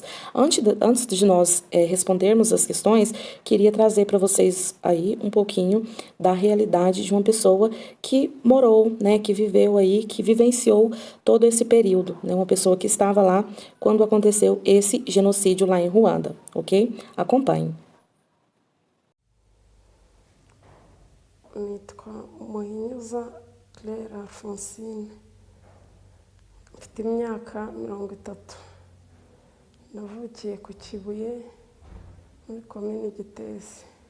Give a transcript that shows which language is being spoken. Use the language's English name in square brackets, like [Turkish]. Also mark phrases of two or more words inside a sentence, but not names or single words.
[Portuguese] Antes de nós respondermos as questões, queria trazer para vocês aí um pouquinho da realidade de uma pessoa que morou, né, que viveu aí, que vivenciou todo esse período, né? Uma pessoa que estava lá quando aconteceu esse genocídio lá em Ruanda, ok? Acompanhe. [Kinyarwanda] Nitwa Muhinyuza Claire Alphonsine, mfite imyaka 30, navukiye ku Kibuye muri komine Gitesi.